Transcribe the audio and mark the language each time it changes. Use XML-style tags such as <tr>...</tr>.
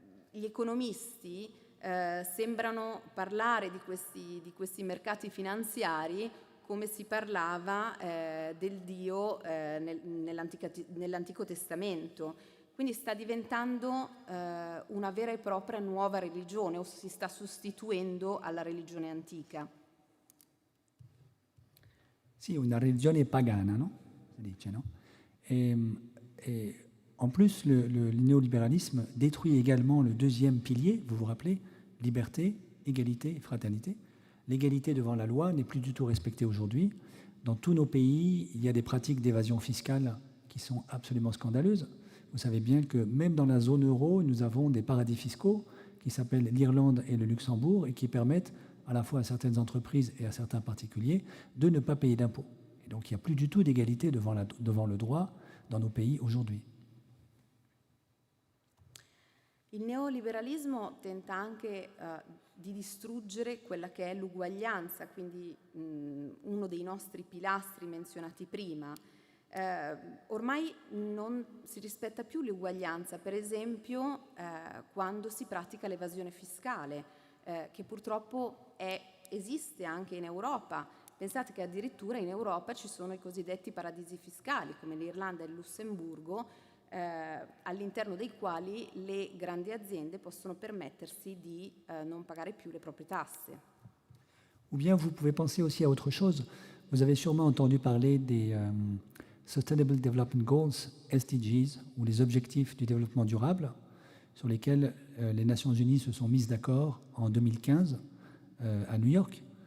<it>Gli economisti sembrano parlare di questi mercati finanziari come si parlava del Dio nell'Antico Testamento. Quindi sta diventando una vera e propria nuova religione, o si sta sostituendo alla religione antica. Sì, una religione pagana, no? Si dice, no?</it> <fr>En plus, le néolibéralisme détruit également le deuxième pilier, vous vous rappelez, liberté, égalité et fraternité. L'égalité devant la loi n'est plus du tout respectée aujourd'hui. Dans tous nos pays, il y a des pratiques d'évasion fiscale qui sont absolument scandaleuses. Vous savez bien que même dans la zone euro, nous avons des paradis fiscaux qui s'appellent l'Irlande et le Luxembourg et qui permettent à la fois à certaines entreprises et à certains particuliers de ne pas payer d'impôts. Et donc il n'y a plus du tout d'égalité devant le droit dans nos pays aujourd'hui.</fr> <it>Il neoliberalismo tenta anche di distruggere quella che è l'uguaglianza, quindi uno dei nostri pilastri menzionati prima. Ormai non si rispetta più l'uguaglianza, per esempio quando si pratica l'evasione fiscale, che purtroppo esiste anche in Europa. Pensate che addirittura in Europa ci sono i cosiddetti paradisi fiscali, come l'Irlanda e il Lussemburgo, all'interno dei quali le grandi aziende possono permettersi di non pagare più le proprie tasse.</it> <fr>Ou bien vous pouvez penser aussi à autre chose. Vous avez sûrement entendu parler des Sustainable Development Goals, SDGs, ou les objectifs du développement durable, sur lesquels les Nations Unies se sont mises d'accord en 2015 à New York.</fr>